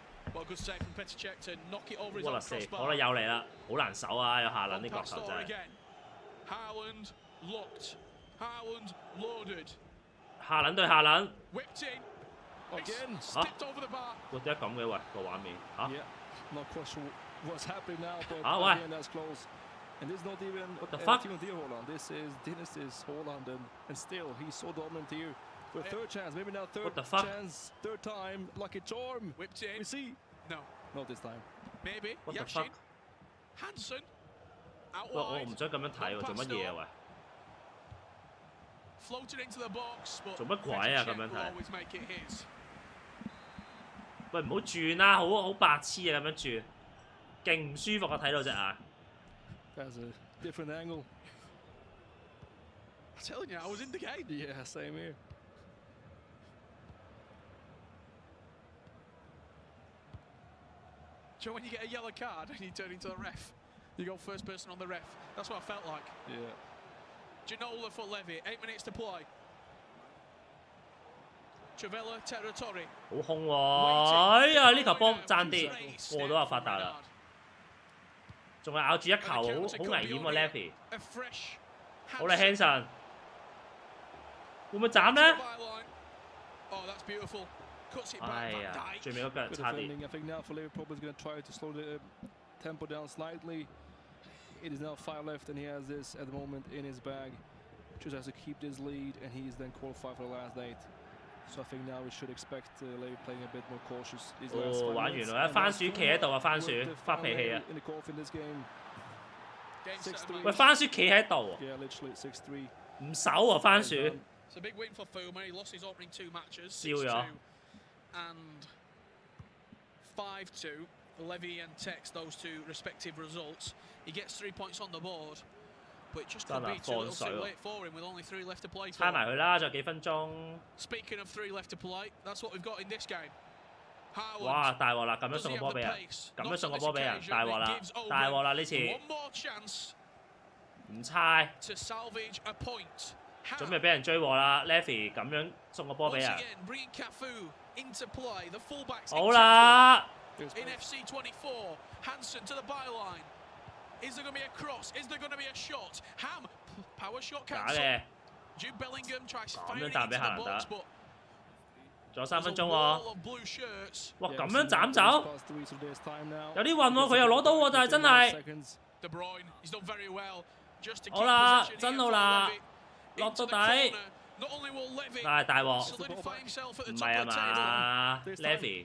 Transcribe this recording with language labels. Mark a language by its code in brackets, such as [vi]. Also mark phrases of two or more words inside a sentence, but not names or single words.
[yue] 哇！死！好啦，又嚟啦，好難守啊！有夏蘭啲角球真係。夏蘭對夏蘭。嚇！哇！點解咁嘅喂個畫面嚇？嚇喂！ [en] And this is not even what the fuck? Holland. This is Dynasties Holland, and still he's so dominant here. For a third chance, maybe now third chance, third time, lucky charm. Whipped in. We see. No. Not this time. Maybe. What the fuck? Hansen. Out wide. [yue] 我唔想咁樣睇喎，做乜嘢啊喂？ [en] Floated into the box, but [yue] 做乜鬼啊咁樣睇？喂，唔好轉啦，好白痴啊咁樣轉，勁唔舒服啊睇到隻眼。 [en] That's a different angle. I'm telling you, I was in the game. Yeah, same here. Do you know when you get a yellow card and you turn into the ref? You go first person on the ref. That's what I felt like. Yeah. Ginola for Levy, 8 minutes to play. Travella Territory. [yue] 好空喎！哎呀，呢球波爭啲，過到就發達啦。仲係咬住一球，好危險喎 Eafc。好啦 ，Hansen， 會唔會斬咧？哎呀，最尾嗰腳差啲。 [en] I think now for Liverpool is going to try to slow the tempo down slightly. It is now 5 left, and he has this at the moment in his bag. Just has to keep this lead, and he is then qualified for the last 8. So I think now we should expect Levy playing a bit more cautious. [yue] 哦，玩完啦！番薯企喺度啊，番薯發脾氣啊！喂，番薯企喺度，唔守啊，番薯。 [en] It's a big win for Fuma. He lost his opening 2 matches, 6-2 and 5-2. Levy and Tex, those 2 respective results. He gets 3 points on the board, but it just could be too little too late for him with only 3 left to play for. [yue] 猜埋佢啦，仲有幾分鐘。 [en] Speaking of 3 left to play, that's what we've got in this game. 哇！ [yue] 大鑊啦，咁樣送個波俾人，咁樣送個波俾人，大鑊啦，大鑊啦呢次。唔猜。準備俾人追和啦 ，Levy 咁樣送個波俾人。好啦。 [en] In FC 24, Hansen to the byline. Is there going to be a cross? Is there going to be a shot? Ham, power shot cancel. Jude Bellingham tries firing into the box, but [yue] 仲有3分鐘喎。哇，咁樣斬走，有啲運喎，佢又攞到喎，但係真係。好啦，真好啦，落到底。但係大鑊，唔係啊嘛 ，Levy。